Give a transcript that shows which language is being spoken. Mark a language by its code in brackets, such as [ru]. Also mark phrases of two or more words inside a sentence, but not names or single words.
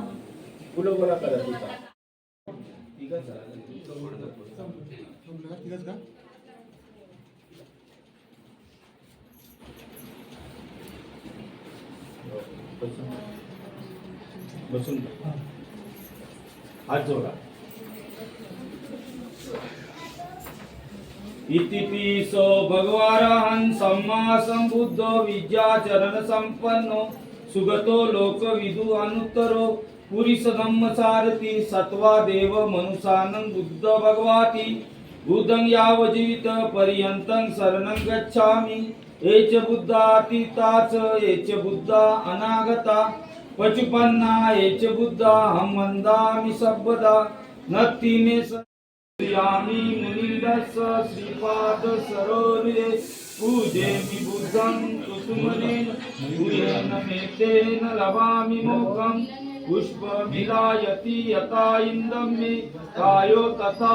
[mr] बोला करा बसून हात जोडा। [pi] इतिपिसो भगवारहं सम्मा संबुद्ध विद्याचरण संपन्नो सुगतो लोकविदु अनुत्तरो पुरीस धम्म सारथी सत्वा देव मनुसानं बुद्ध भगवाती बुद्धं याव जीवित पर्यंतं शरणं गच्छामि एच बुद्धातीताच एच बुद्धा अनागता पचुपन्ना एच बुद्धा हम वंदामि सर्वदा नत्तिमे यामी मुनिरस श्रीपाद सरोरे पूजेमि बुद्धं कुसुमनेन पूजेन मेतेन लभामि मोक्षं पुष्पमिलायति यथा इन्दं मे कायो तथा